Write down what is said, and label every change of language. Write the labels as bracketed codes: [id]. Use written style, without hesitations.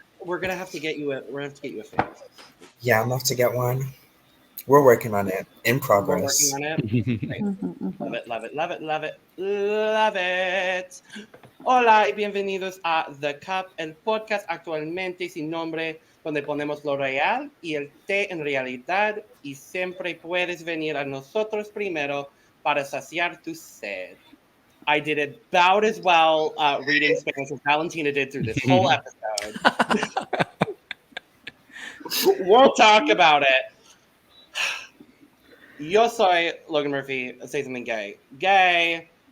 [en] We're gonna have to get you a. We're gonna have to get you a face. Yeah, I'm gonna have to get one. We're working on it. In We're progress. working on it. Love it, love it, love it, love it, love it. [es] Hola y bienvenidos a The Cup, el podcast actualmente sin nombre, donde ponemos lo real y el té en realidad, y siempre puedes venir a nosotros primero para saciar tu sed. [en] I did about as well reading Spanish as Valentina did through this whole episode. We'll talk about it. [es] Yo soy [en] Logan Murphy. Say something gay. Gay.